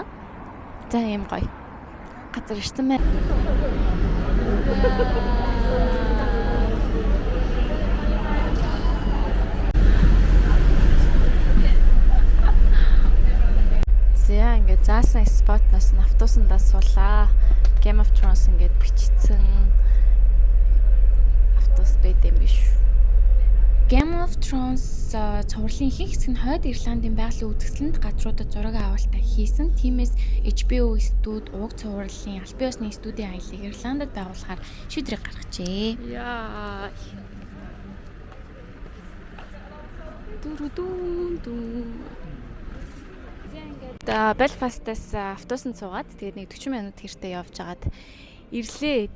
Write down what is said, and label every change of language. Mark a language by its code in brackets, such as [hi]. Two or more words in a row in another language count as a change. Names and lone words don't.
[mn] За ийм гоё газар ирсэн байна. За ингээд заасан спотноос нь автобусандаа суулаа. Game of Thrones ингээд бичсэн автобус байд юм биш. Game of Thrones цувралын ихэнх хэсэг нь Хойд Ирландын байгалийн үзэсгэлэнт газруудад зураг авалтаа хийсэн. Тиймээс HBO студи уг цувралын албан ёсны студийн аяллыг Ирландад байгуулахаар шийдвэр гаргажээ. Яа. Belfast-аас автобусанд суугаад тэгээд нэг 40 минут хэртэ явж агаад ирлээ.